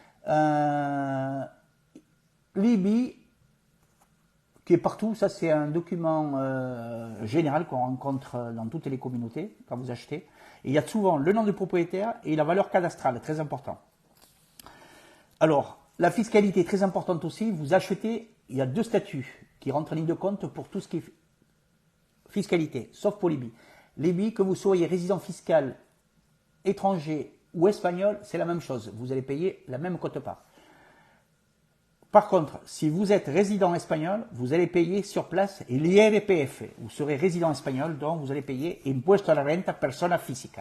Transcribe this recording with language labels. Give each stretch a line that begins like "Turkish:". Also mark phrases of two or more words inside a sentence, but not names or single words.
French: L'IBI, qui est partout, ça c'est un document général qu'on rencontre dans toutes les communautés quand vous achetez. Et il y a souvent le nom du propriétaire et la valeur cadastrale, très important. Alors, la fiscalité est très importante aussi. Vous achetez, il y a 2 statuts qui rentrent en ligne de compte pour tout ce qui est fiscalité, sauf pour l'IBI. L'IBI, que vous soyez résident fiscal étranger ou espagnol, c'est la même chose. Vous allez payer la même quote-part. Par contre, si vous êtes résident espagnol, vous allez payer sur place l'IRPF. Vous serez résident espagnol, donc vous allez payer
Spanish: Impuesto a la Renta Persona Física.